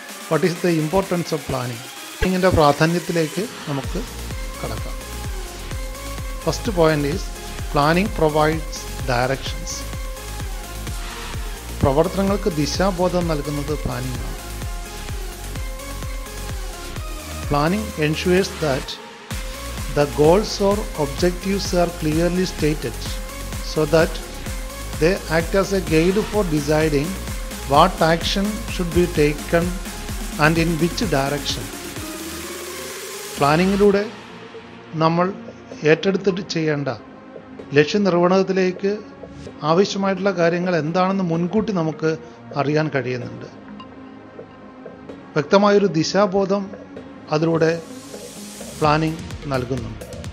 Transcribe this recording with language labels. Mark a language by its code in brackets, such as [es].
[en] What is the importance of planning? [ml] പ്ലാനിങ്ങിൻ്റെ പ്രാധാന്യത്തിലേക്ക് നമുക്ക് കടക്കാം. [en] First point is planning provides directions. [ml] പ്രവർത്തനങ്ങൾക്ക് ദിശാബോധം നൽകുന്നത് പ്ലാനിംഗ് ആണ്. [en] Planning ensures that the goals or objectives are clearly stated so that they act as a guide for deciding what action should be taken and in which direction. [ml] പ്ലാനിങ്ങിലൂടെ നമ്മൾ ഏറ്റെടുത്തിട്ട് ചെയ്യേണ്ട ലക്ഷ്യനിർവഹണത്തിലേക്ക് ആവശ്യമായിട്ടുള്ള കാര്യങ്ങൾ എന്താണെന്ന് മുൻകൂട്ടി നമുക്ക് അറിയാൻ കഴിയുന്നുണ്ട്. വ്യക്തമായൊരു ദിശാബോധം അതിലൂടെ പ്ലാനിംഗ് നൽകുന്നുണ്ട്.